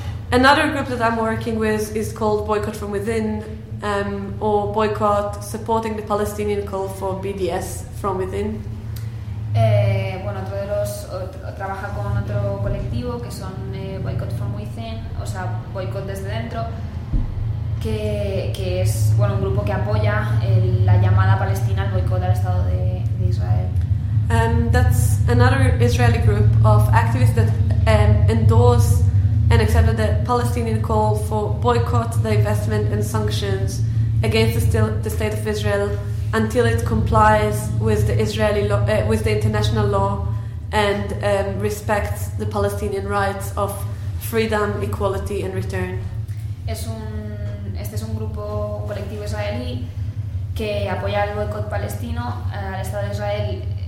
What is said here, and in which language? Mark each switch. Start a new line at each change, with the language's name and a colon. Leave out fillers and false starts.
English: Another group that I'm working with is called Boycott From Within. Or boycott supporting the Palestinian call for BDS from within.
Spanish: Bueno, otro de los trabaja con otro colectivo que son Boycott From Within, o sea, boycott desde dentro, que es, bueno, un grupo que apoya la llamada Palestina al boycott al Estado de Israel.
English: That's another Israeli group of activists that endorse and accepted the Palestinian call for boycott, divestment and sanctions against the State of Israel until it complies with the Israeli law, with the international law, and respects the Palestinian rights of Freedom, Equality and Return.
Spanish: Este es un grupo, un colectivo israelí que apoya el boicot palestino al Estado de Israel,